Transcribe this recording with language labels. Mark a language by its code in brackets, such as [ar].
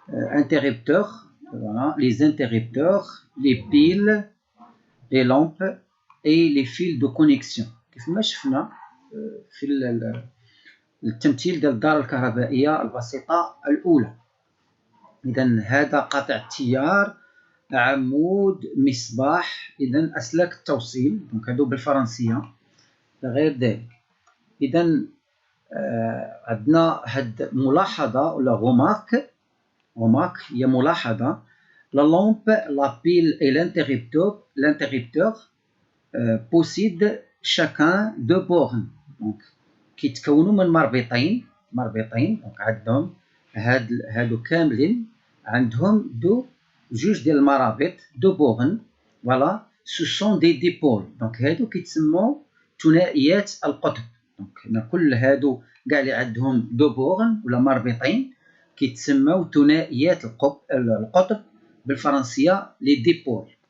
[fr] Interrupteur, voilà, les interrupteurs, les piles, les lampes et les fils de connexion. [ar] كيف ما شفنا في التمثيل ديال الدارة الكهربائية البسيطة الأولى. إذا هذا قاطع التيار، عمود، مصباح، إذا أسلاك التوصيل، دونك هادو بالفرنسية غير ذلك. إذا عندنا هاد ملاحظة ولا remarque هي ملاحظة. [fr] La lampe, la pile et l'interrupteur possèdent chacun deux bornes. [ar] donc كيتكونوا من مربطين. دونك عندهم هادو كاملين عندهم جوج ديال المرابط دو بورن. [fr] voilà, ce sont des dipôles. [ar] donc هادو كيتسموا ثنائيات القطب. دونك كل هادو كاع اللي عندهم دو بورن ولا مربطين كيتسموا ثنائيات القطب بالفرنسية لي ديبول.